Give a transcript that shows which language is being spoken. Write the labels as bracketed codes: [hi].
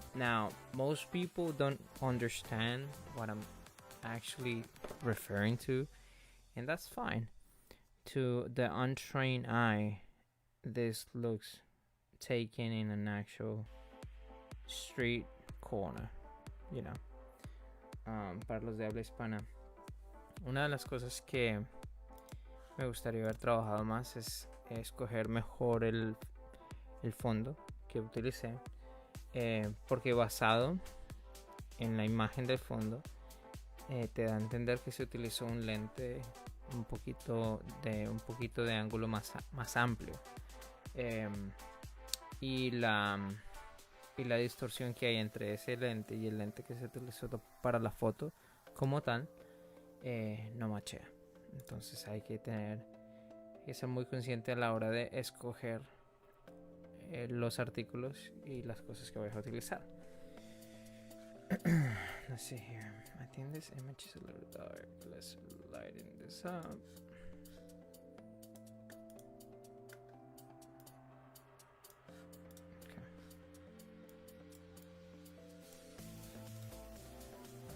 [en] Now, most people don't understand what I'm actually referring to, and that's fine. To the untrained eye, this looks taken in an actual street corner, you know. [es] Para los de habla hispana, una de las cosas que me gustaría haber trabajado más es escoger mejor el fondo que utilicé, porque basado en la imagen del fondo te da a entender que se utilizó un lente un poquito de ángulo más amplio, y la distorsión que hay entre ese lente y el lente que se utilizó para la foto como tal no machea. Entonces hay que ser muy consciente a la hora de escoger los artículos y las cosas que voy a utilizar. [en] Let's see here. I think this image is a little dark. Let's lighten this up. Okay.